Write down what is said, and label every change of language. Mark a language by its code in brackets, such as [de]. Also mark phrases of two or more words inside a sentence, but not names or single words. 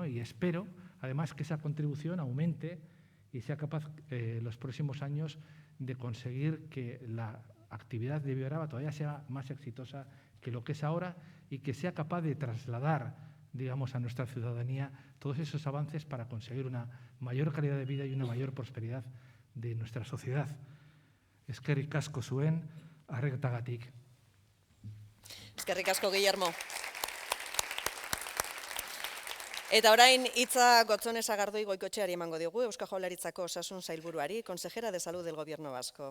[es] Y espero, además, que esa contribución aumente y sea capaz los próximos años de conseguir que la actividad de Bioaraba todavía sea más exitosa que lo que es ahora y que sea capaz de trasladar, digamos, a nuestra ciudadanía todos esos avances para conseguir una mayor calidad de vida y una mayor prosperidad de nuestra sociedad. [eu] Eskerrik asko zuen, arretagatik. Eskerrik asko, Guillermo. Eta orain hitza Gotzone Sagardui Goikotxeari emango diogu, Eusko Jaurlaritzako Osasun Sailburuari, [es] consejera de Salud del Gobierno Vasco.